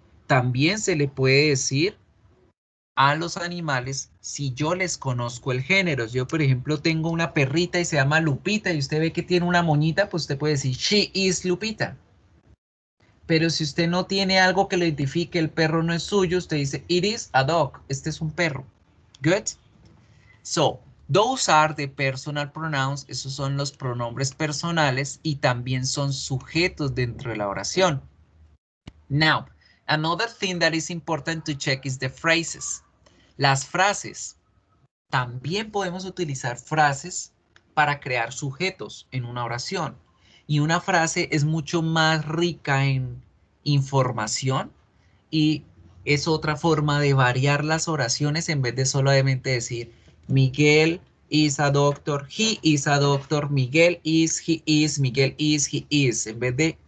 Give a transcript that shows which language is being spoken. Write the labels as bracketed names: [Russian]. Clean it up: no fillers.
[Spanish] También se le puede decir a los animales si yo les conozco el género. Yo, por ejemplo, tengo una perrita y se llama Lupita y usted ve que tiene una moñita, pues usted puede decir [English] she is Lupita. [Spanish] Pero si usted no tiene algo que lo identifique, el perro no es suyo, usted dice [English] it is a dog. [Spanish] Este es un perro. [English] Good? So, those are the personal pronouns. [Spanish] Esos son los pronombres personales y también son sujetos dentro de la oración. [English] Now, another thing that is important to check is the phrases. [Spanish] Las frases. También podemos utilizar frases para crear sujetos en una oración. Y una frase es mucho más rica en información y es otra forma de variar las oraciones en vez de solamente decir [English] Miguel is a doctor, he is [Spanish] a doctor, Miguel is, he is, Miguel is, he is. En vez de